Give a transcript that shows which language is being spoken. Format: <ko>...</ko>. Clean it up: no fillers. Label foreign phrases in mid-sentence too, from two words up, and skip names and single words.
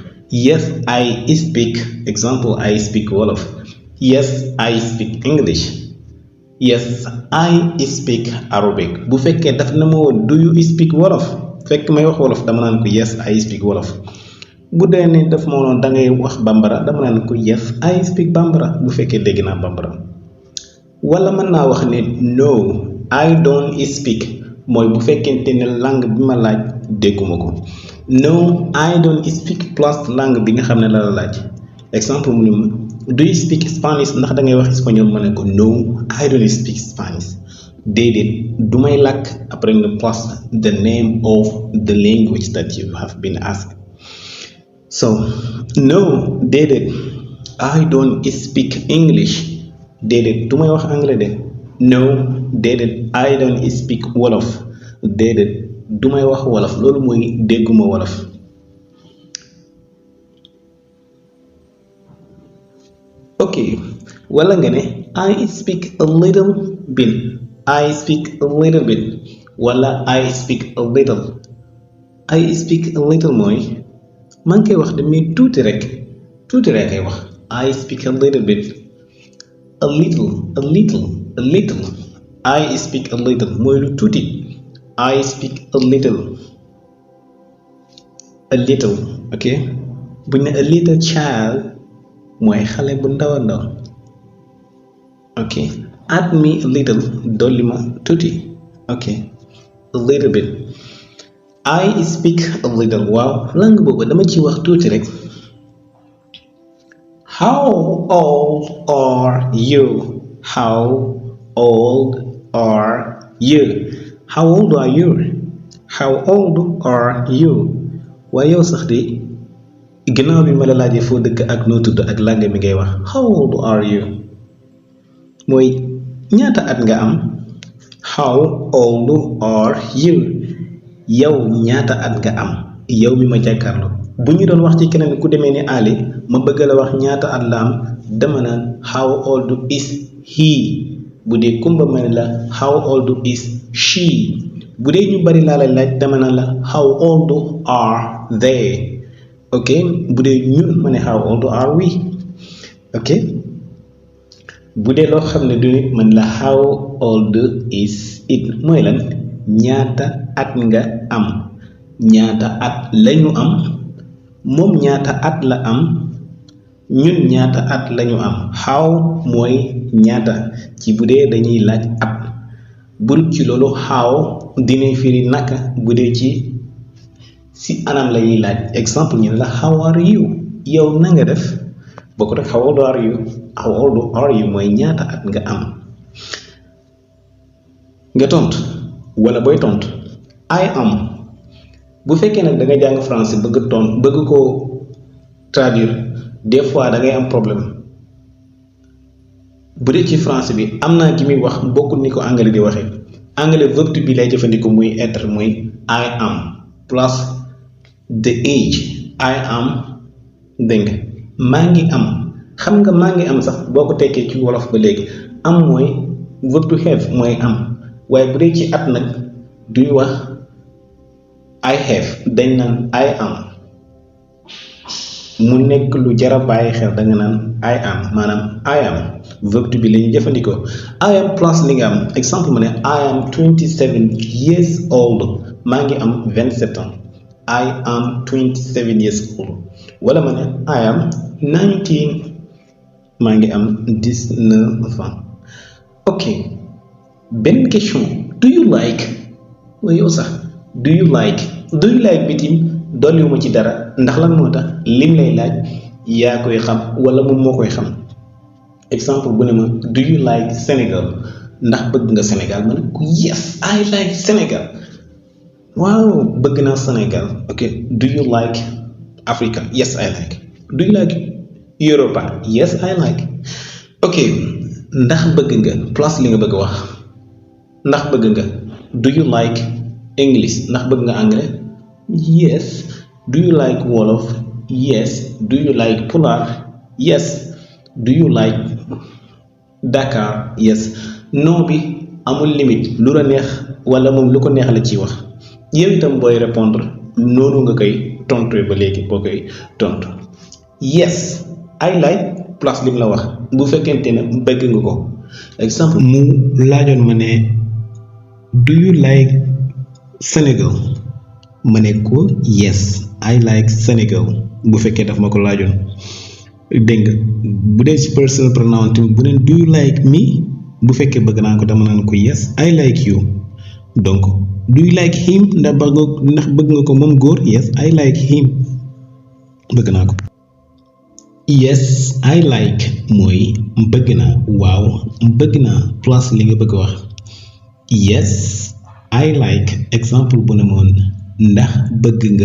<en>yes I speak exemple I speak Wolof. yes I speak English. yes I speak Arabic</en> <wo>bu fekkee daf na ma woon</wo> <en>do you speak Wolof</en> <wo>fekk may wax Wolof dama naan ko</wo> <en>yes I speak Wolof.</en> <wo>bu dee ne daf ma woon dangay wax bambara dama naan ko</wo> <en>yes I speak bambara</en> <wo>bu fekkee dégg naa bambara. wala mën naa wax ne</wo> <en>no I don't speak</en> <wo>mooy bu fekkente ne langue bi ma laaj dégguma ko.</wo> <en>no I don't speak</en> <wo>plus langue bi nga xam ne la la laaj. exemple mu ne ma</wo> <en>do you speak Spanish</en> <wo>ndax dangay wax espagnol ma ne ko</wo> <en>no I don't speak Spanish.</en> <wo>déedéet du may làkk après nga</wo> <en>plus the name of the language that you have been asked. so no déedéet I don't speak English.</en> <wo>déedéet du may wax anglais de.</wo> <en>no déedéet I don't speak Wolof.</en> <wo>déedéet du may wax wolof loolu mooy dégguma wolof.</wo> <en>ok</en> <wo>wala nga ne</wo> <en>I speak a little bit. I speak a little bit wala I speak a little. I speak a little</en> <wo>mooy maa ngi koy wax de mais tuuti rek ay wax.</wo> <en>I speak a little bit. a little I speak a little</en> <wo>mooy lu tuuti.</wo> <en>I speak a little. a little ok</en> <wo>buñ ne</wo> <en>a little child</en> <wo>mooy xale bu ndaw a ndaw</wo> <en>ok add me a little</en> <wo>dolli ma tuuti</wo> <en>ok a little bit I speak a little</en> <wo>waaw langue boobu dama ci wax tuuti rek</wo> <en>how old are you how old are you how old are you how old are you</en> <wo>waaye yow sax de ginnaaw bi ma la laajee foo dëkk ak noo tudd ak langue mi ngay wax</wo> <en>how old are you</en> <wo>mooy ñaata at nga am</wo> <en>how old are you</en> <wo>yow ñaata at nga am yow mi ma jàkkaarloo bu ñu doon wax ci keneen ku demee ni Ali ma bëgg la wax ñaata at la am dama naan</wo> <en>how old is he</en> <wo>bu dee kumba ma ne la</wo> <en>how old is she</en> <wo>bu dee ñu bari laa lay laaj dama naan la</wo> <en>how old are they</en> <wo>ok bu dee ñun ma ne</wo> <en>how old are we</en> <wo>ok bu dee loo xam ne du nit man la</wo> <en>how old is it</en> <wo>mooy lan ñaata at nga am ñaata at lañu am moom ñaata at la am ñun ñaata at lañu am how mooy ñaata ci bu dee dañuy laaj at bu dul ci loolu how dina firi naka bu dee ci anam la ñuy laaj exemple ñu ne la</wo> <en>how are you</en> <wo>yow na nga def bokk rek</wo> <en>how old are you how old are you</en> <wo>mooy ñaata at nga am nga tontu wala booy tontu</wo> <en>I am</en> <wo>bu fekkee nag da nga jàng français bëgg ko traduire</wo> <fr>des fois</fr> <wo>da ngay am problème bu dee ci français bi am naa ki muy wax bokkul ni ko anglais di waxee anglais verbe bi lay jëfandikoo muy être muy</wo> <en>I am plus the age I am</en> <wo>dégg nga maa ngi am xam nga maa ngi am sax boo ko tekkee ci wolof ba léegi am mooy verbe</wo> <en>to have</en> <wo>mooy am waaye bu dee ci at nag duy wax</wo> <en>I have</en> <wo>dañ naan</wo> <en>I am</en> <wo>mu nekk lu jara bàyyi xel da nga naan</wo> <en>I am</en> <wo>maanaam</wo> <en>I am</en> <wo>verbe bi la ñuy jëfandikoo</wo> <en>I am</en> <wo>plus li nga am exemple mu ne</wo> <en>I am 27 years old</en> <wo>maa ngi am 27 ans</wo> <en>I am 27 years old</en> <wo>wala ma ne</wo> <en>I am 19</en> <wo>maa ngi am 19 ans ok benn question</wo> <en>do you like</en> <wo>yow sax</wo> <en>do you like</en> <wo>bitim dolliwuma ci dara ndax lan moo tax lim lay laaj yaa koy xam wala moom moo koy xam exemple bu ne ma</wo> <en>do you like Sénégal</en> <wo>ndax bëgg nga Sénégal ma ne ko</wo> <en>yes I like Sénégal</en> <wo>waaw bëgg naa Sénégal</wo> <en>ok do you like Africa yes I like do you like Europa yes I like</en> <wo>ok ndax bëgg nga plus li nga bëgg wax ndax bëgg nga</wo> <en>do you like English</en> <wo>ndax bëgg nga anglais</wo> <en>yes do you like Wolof yes do you like Pulaar yes do you like Dakar yes</en> <wo>non bi amul limite lu la neex wala moom lu ko neex la ciy wax yow itam booy répondre noonu nga koy tontu ba léegi boo koy tontu</wo> <en>yes I like</en> <wo>plus lim la wax bu fekkente ne bëgg nga ko exemple mu laajoon ma ne</wo> <en>do you like Sénégal</en> <wo>ma ne ko</wo> <en>yes I like Sénégal</en> <wo>bu fekkee daf ma ko laajoon dégg nga bu dee ci</wo> <en>personal pronoun</en> <wo>tamit bu ne</wo> <en>do you like me</en> <wo>bu fekkee bëgg naa ko dama naan ko</wo> <en>yes I like you</en> <wo>donc</wo> <en>do you like him</en> <wo>ndax bëgg nga ko moom góor</wo> <en>yes I like him</en> <wo>bëgg naa ko</wo> <en>yes I like</en> <wo>mooy bëgg naa waaw bëgg naa plus li nga bëgg wax</wo> <en>yes I like</en> <wo>exemple bu ne moon ndax bëgg</wo>